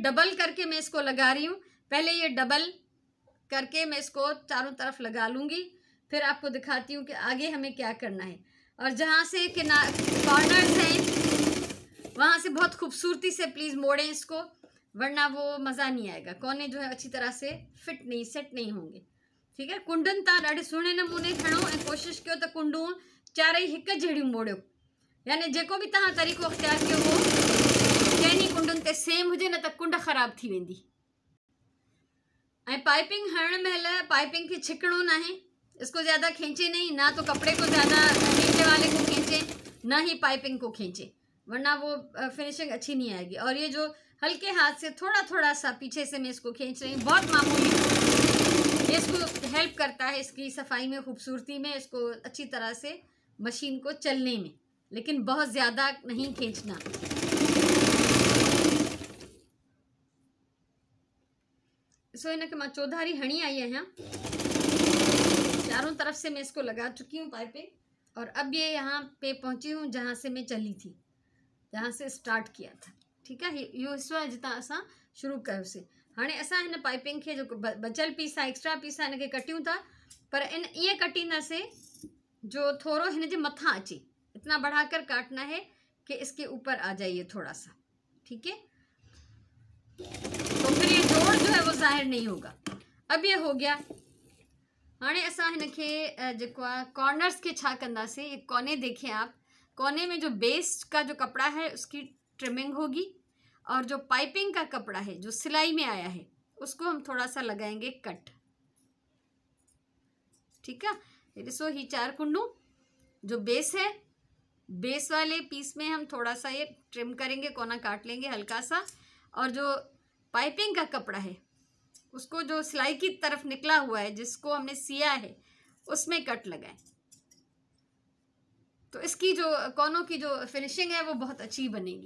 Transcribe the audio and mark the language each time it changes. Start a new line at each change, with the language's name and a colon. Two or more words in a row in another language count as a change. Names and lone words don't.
Hindi: डबल करके मैं इसको लगा रही हूँ, पहले ये डबल करके मैं इसको चारों तरफ लगा लूँगी, फिर आपको दिखाती हूँ कि आगे हमें क्या करना है। और जहाँ से कॉर्नर्स हैं वहाँ से बहुत खूबसूरती से प्लीज़ मोड़ें इसको, वरना वो मज़ा नहीं आएगा, कोने जो है अच्छी तरह से फिट नहीं, सेट नहीं होंगे। ठीक है।
Sindhi: कुंडुनि तां ॾाढे सुहिणे नमूने खणो ऐं कोशिशि कयो त कुंडूं चारई हिक जहिड़ियूं मोड़ियो, यानी जेको बि तव्हां तरीक़ो अख़्तियार कयो हो कंहिं कुंडुनि ते सेम हुजे, न त कुंड ख़राब थी वेंदी। ऐं पाइपिंग हणण महिल पाइपिंग खे छिकणो ना है,
Hindi: इसको ज़्यादा खींचे नहीं, ना तो कपड़े को ज़्यादा नीचे वाले को खींचे, ना ही पाइपिंग को खींचे, वरना वो फिनिशिंग अच्छी नहीं आएगी। और ये जो हल्के हाथ से थोड़ा थोड़ा सा पीछे से मैं इसको खींच रही हूँ, बहुत मामूली, ये इसको हेल्प करता है इसकी सफाई में, खूबसूरती में, इसको अच्छी तरह से मशीन को चलने में, लेकिन बहुत ज़्यादा नहीं खींचना। सो इनके मैं
Sindhi: चौधारी हणी
Hindi: आई है यहाँ, चारों तरफ से मैं इसको लगा चुकी हूँ पाइपिंग, और अब ये यहाँ पे पहुँची हूँ जहाँ से मैं चली थी, जहाँ से स्टार्ट किया था।
Sindhi: ठीक है, यो हिस्सो है जितां असां शुरू कयो से। हाणे असां हिन पाइपिंग खे जो बचल पीस आहे, एक्स्ट्रा पीस आहे, हिनखे कटियूं था, पर इन ईअं कटींदासीं जो थोड़ो हिन जे मथां अचे,
Hindi: इतना बढ़ाकर काटना है कि इसके ऊपर आ जाइए थोड़ा सा। ठीक है, तो फिर ये जोड़ जो है वो जाहिर नहीं होगा। अब ये हो गया।
Sindhi: हाणे असां हिनखे जेको आहे कॉर्नर्स के छा कंदासीं,
Hindi: ये कोने देखें आप, कोने में जो बेस का जो कपड़ा है उसकी ट्रिमिंग होगी, और जो पाइपिंग का कपड़ा है जो सिलाई में आया है उसको हम थोड़ा सा लगाएंगे कट। ठीक है, ये देखो
Sindhi: ही 4 कुंडू
Hindi: जो बेस है, बेस वाले पीस में हम थोड़ा सा ये ट्रिम करेंगे, कोना काट लेंगे हल्का सा, और जो पाइपिंग का कपड़ा है उसको जो सिलाई की तरफ निकला हुआ है जिसको हमने सिया है उसमें कट लगाएं, तो इसकी जो कोनों की जो फिनिशिंग है वो बहुत अच्छी बनेगी।